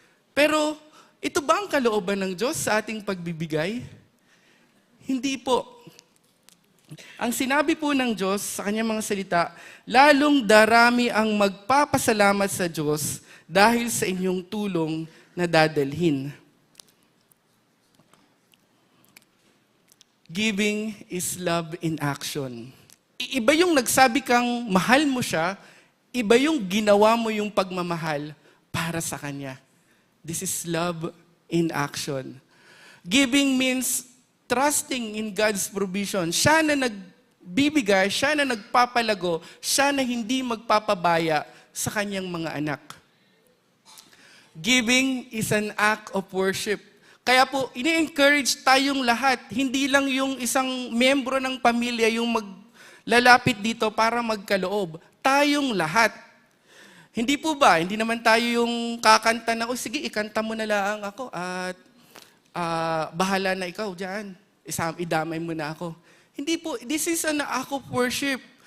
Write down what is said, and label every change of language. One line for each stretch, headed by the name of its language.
Filipino: Pero ito ba ang kalooban ng Diyos sa ating pagbibigay? Hindi po. Ang sinabi po ng Diyos sa kanyang mga salita, lalong darami ang magpapasalamat sa Diyos dahil sa inyong tulong na dadalhin.
English: Giving is love in action.
Filipino: Iba yung nagsabi kang mahal mo siya, iba yung ginawa mo yung pagmamahal para sa kanya.
English: This is love in action. Giving means trusting in God's provision.
Filipino: Siya na nagbibigay, siya na nagpapalago, siya na hindi magpapabaya sa kanyang mga anak.
English: Giving is an act of worship.
Filipino: Kaya po, ini-encourage tayong lahat, hindi lang yung isang miyembro ng pamilya yung maglalapit dito para magkaloob. Tayong lahat. Hindi po ba? Hindi naman tayo yung kakanta na, sige, ikanta mo na lang ako at bahala na ikaw dyan. Idamay mo na ako. Hindi po,
English: this is an act of worship.